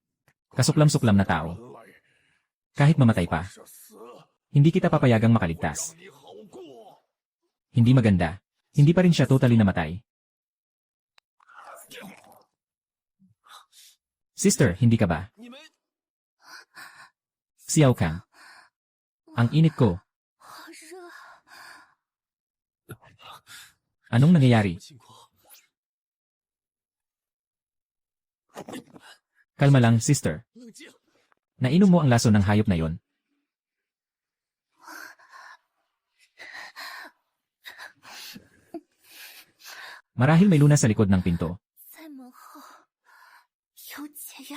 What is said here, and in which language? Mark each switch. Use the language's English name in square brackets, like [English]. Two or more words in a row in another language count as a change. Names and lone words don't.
[Filipino] Kasuklam-suklam na tao. Kahit mamatay pa. Hindi kita papayagang makaligtas. [Chinese] 你好过， [Filipino] Hindi maganda. Hindi pa rin siya totally namatay. Sister, hindi ka ba? [Chinese] 你们 [Filipino] Xiao Kang. Ang init ko. [Chinese] 好热， [Filipino] Anong nangyayari? [Chinese] 情况？ [Filipino] Kalma lang, sister. [Chinese] 冷静， [Filipino] Nainom mo ang laso ng hayop na yon. Marahil may lunas sa likod ng pinto. [Chinese] 在门后有解药。